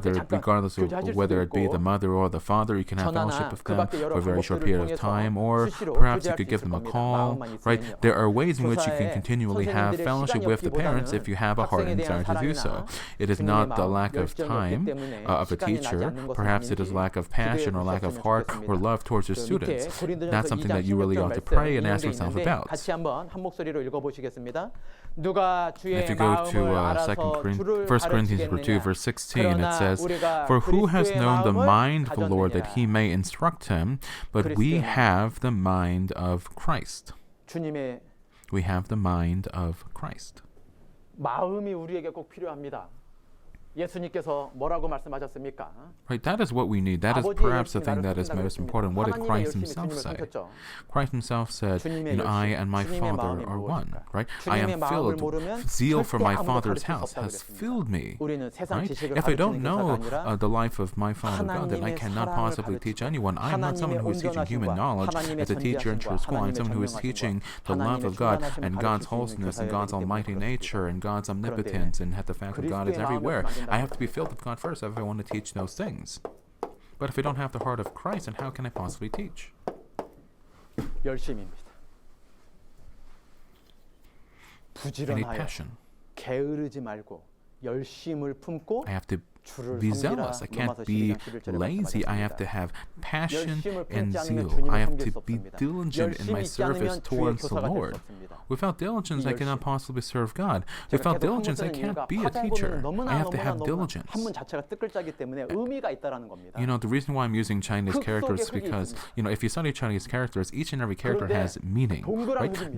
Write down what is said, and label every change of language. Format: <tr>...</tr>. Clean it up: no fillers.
<en>Regardless of whether it be the mother or the father, you can have fellowship with them for a very short period of time, or perhaps you could give them a call. Right? There are ways in which you can continually have fellowship with the parents if you have a heart and desire to do so. It is not the lack of time of a teacher. Perhaps it is lack of passion or lack of heart or love towards your students. That's something that you really ought to pray and ask yourself about.</en> <ko>같이 한번 한 목소리로 읽어보시겠습니다.</ko> <en>If you go to 1 Corinthians 2, verse 16, it says, "For who has known the mind of the Lord that he may instruct him? But we have the mind of Christ." We have the mind of Christ.</en> <ko>마음이 우리에게 꼭 필요합니다. 예수님께서 뭐라고 말씀하셨습니까?</ko> <en>Right, that is what we need. That is perhaps the thing that is most important. What did Christ himself say? Christ himself said, I and my Father are one. Right? I am filled. Zeal for my Father's house has filled me. Right? If I don't know the life of my Father God, then I cannot possibly teach anyone. I am not someone who is teaching human knowledge as a teacher in church school. I am someone who is teaching the love of God and God's wholesomeness and God's almighty nature and God's omnipotence and the fact that God is everywhere. I have to be filled with God first if I want to teach those things. But if I don't have the heart of Christ, then how can I possibly teach?</en> <ko>열심입니다. 부지런하여 게으르지 말고 열심을 품고</ko> <en>I have to be zealous. I can't be lazy. I have to have passion and zeal. I have to be diligent in my service towards the Lord. Without diligence, I cannot possibly serve God. Without diligence, I can't be a teacher. I have to have diligence. The reason why I'm using Chinese characters is because, if you study Chinese characters, each and every character has meaning. Right?</en>